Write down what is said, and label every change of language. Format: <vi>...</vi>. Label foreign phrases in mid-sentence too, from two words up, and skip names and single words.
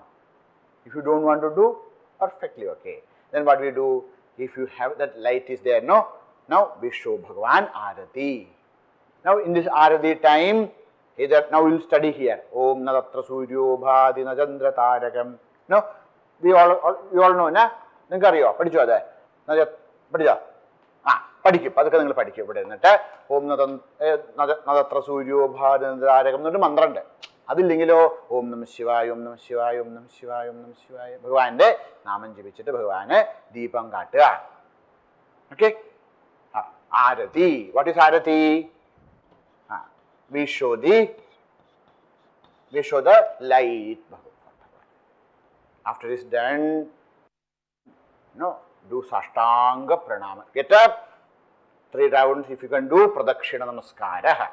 <en>If you don't want to do, perfectly okay. Then what we do, if you have that light is there, now we show Bhagavan Arati. Now in this Arati time, either now we will study here.</en> <sa>Om Nadatra Suryo Bhadi Najandra Tarakam.</sa> <en>No, you all know,</en> <ml>na? നിങ്ങൾക്കറിയോ, പഠിച്ചോ അതെ. Padicho. പഠിക്കും, അതൊക്കെ നിങ്ങൾ പഠിക്കും. ഇവിടെ എന്നിട്ട്</ml> <sa>ഓം നദത്ര സൂര്യോ ഭാരകം</sa> <ml>എന്നൊരു മന്ത്രമുണ്ട്. അതില്ലെങ്കിലോ</ml> <sa>ഓം നമ ശിവായ ഓം നമ ശിവായ ഓം നമ ശിവായ ഓം നമ ശിവായ</sa> <ml>ഭഗവാന്റെ നാമം ജപിച്ചിട്ട് ഭഗവാന് ദീപം കാട്ടുക. ഓക്കെ? ആരതി.</ml> <en>What is</en> <ml>ആരതി?</ml> <en>We show the light. After this done, do</en> <sa>Sashtanga Pranama.</sa> <en>Get up. 3 rounds if you can do</en> <sa>Pradakshina Namaskara.</sa>